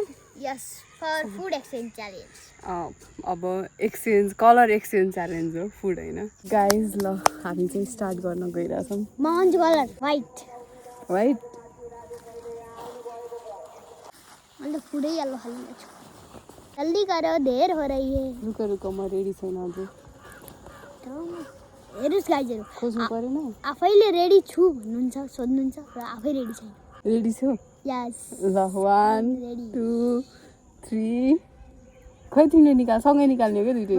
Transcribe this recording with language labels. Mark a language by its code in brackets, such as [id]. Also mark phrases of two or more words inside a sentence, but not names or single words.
[en] Yes for food exchange challenge. [ne] अब [en] exchange colour exchange challenge [ne] हो, फुड होइन। गाइज ल हामी चाहिँ स्टार्ट गर्न गइरहेछौँ। [en] म colour white. व्हाइट [ne] अन्त फुडै येलो खाली छु। [hi] जल्दी करो, देर हो रही है। [ne] रुको म रेडी छैन अझै। हेर्नुस् गाइजहरू, खोज्नु परेन। आफैले रेडी छु भन्नुहुन्छ, सोध्नुहुन्छ र आफै रेडी छैन। रेडी छु? यस। ल 1 2 3। खै तिमीले निकाल, सँगै निकाल्ने हो क्या दुइटै।